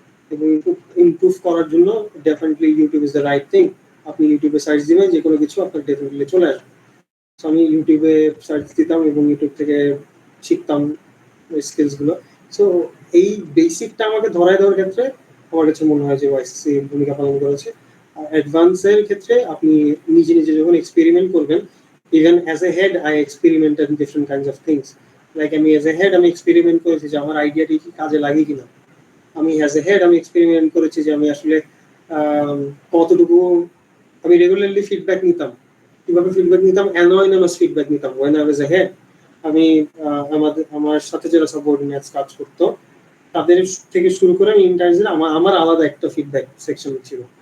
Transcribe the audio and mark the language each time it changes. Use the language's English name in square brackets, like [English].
[English] এবং ইমপ্রুভ করার জন্য definitely YouTube is the right thing. [Bangla] আপনি ইউটিউবে সার্চ দিবেন যে কোনো কিছু আপনার ডেফিনেটলি চলে আসবে। তো আমি ইউটিউবে সার্চ দিতাম এবং ইউটিউব থেকে শিখতাম স্কিলসগুলো। সো এই বেসিকটা আমাকে ধরায় দেওয়ার ক্ষেত্রে আমার কাছে মনে হয় যে ওয়াইসিসি ভূমিকা পালন করেছে। আর অ্যাডভান্সের ক্ষেত্রে আপনি নিজে নিজে যখন এক্সপেরিমেন্ট করবেন, [English] even as a head I experimented in different kinds of things. [Bangla] Like আমি [English] as a head [Bangla] আমি এক্সপেরিমেন্ট করেছি যে আমার আইডিয়াটি কি কাজে লাগে কিনা। আমি [English] as a head [Bangla] আমি এক্সপেরিমেন্ট করেছি যে আমি আসলে কতটুকু আমি রেগুলারলি ফিডব্যাক নিতাম, কিভাবে ফিডব্যাক নিতাম, অ্যানোনিমাস ফিডব্যাক নিতাম [English] when I was a head। [Bangla] আমি আমার সাথে যারা সাবঅর্ডিনেটস কাজ করতো তাদের থেকে শুরু করে আমি ইন্টার্নশিপ আমার আলাদা একটা ফিডব্যাক সেকশন ছিল।